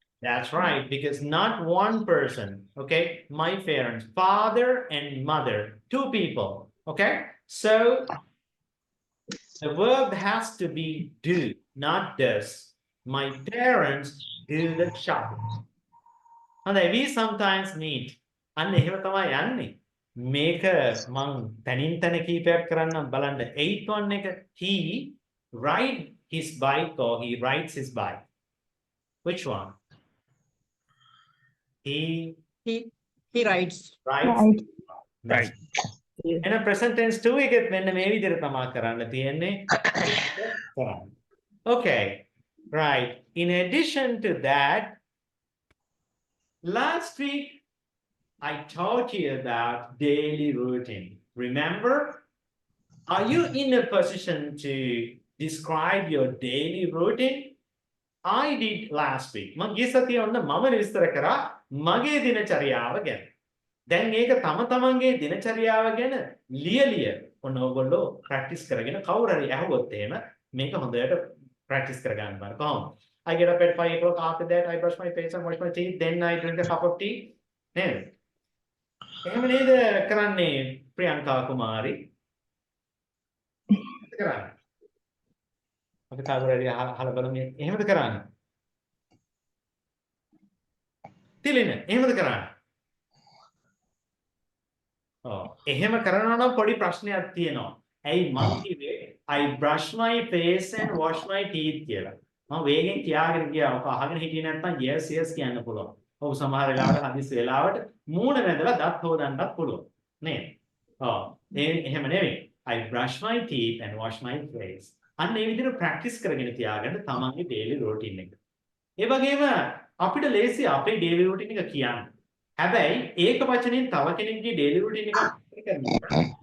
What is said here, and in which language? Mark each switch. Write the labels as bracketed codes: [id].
[en] That's right, because not one person, okay? My parents, father and mother, two people, okay? So the verb has to be do, not does. My parents do the shopping. And we sometimes meet. [si] අන්න එහෙම තමයි යන්නේ. මේක මං තනින් තන කීපයක් කරන්නම් බලන්න. [en] 8th one එක he ride his bike or he rides his bike. Which one? He He rides. rides. Right. [si] එහෙනම් present tense 2 එකෙත් මෙන්න මේ විදිහට තමයි කරන්න තියෙන්නේ. [en] කරන්න. Okay. Right. In addition to that, last week I taught you about daily routine. Remember? Are you in a position to describe your daily routine? I did last week. [si] මම ගිය සතියේ ඔන්න මම විස්තර කරා මගේ දිනචරියාව ගැන. දැන් මේක තම තමන්ගේ දිනචරියාව ගැන ලියලිය ඔන්න ඕගොල්ලෝ ප්‍රැක්ටිස් කරගෙන කවුරු හරි ඇහුවොත් එහෙම මේක හොඳට ප්‍රැක්ටිස් කරගන්න බලන්න කොහොමද? [en] I get up at 5 o'clock. After that, I brush my face and wash my teeth. Then I drink a cup of tea. [si] නේද? එහෙම නේද කරන්නේ [en] Priyanka Kumari? [si] කරන්නේ. අපි කවුරු හරි අහලා බලමු එහෙමද කරන්නේ? තිලින එහෙමද කරන්නේ? එහෙම කරනවා නම් පොඩි ප්‍රශ්නයක් තියෙනවා. ඇයි මං කිව්වේ [en] I brush my face and wash my teeth [si] කියලා. මම වේගෙන් කියාගෙන ගියා. ඔක අහගෙන හිටියේ නැත්නම් yes yes කියන්න පුළුවන්. ඔව් සමහර වෙලාවට හදිස්සි වෙලාවට මූණ වැදලා දත් හොදන්නත් පුළුවන්. නේද? එහෙම නෙවෙයි. [en] I brush my teeth and wash my face. [si] අන්න ඒ විදිහට ප්‍රැක්ටිස් කරගෙන තියාගන්න තමන්ගේ daily routine එක. ඒ වගේම අපිට ලේසි අපේ daily routine එක කියන්න. හැබැයි ඒක වචනෙන් තව කෙනෙක්ගේ daily routine එක කරනවා.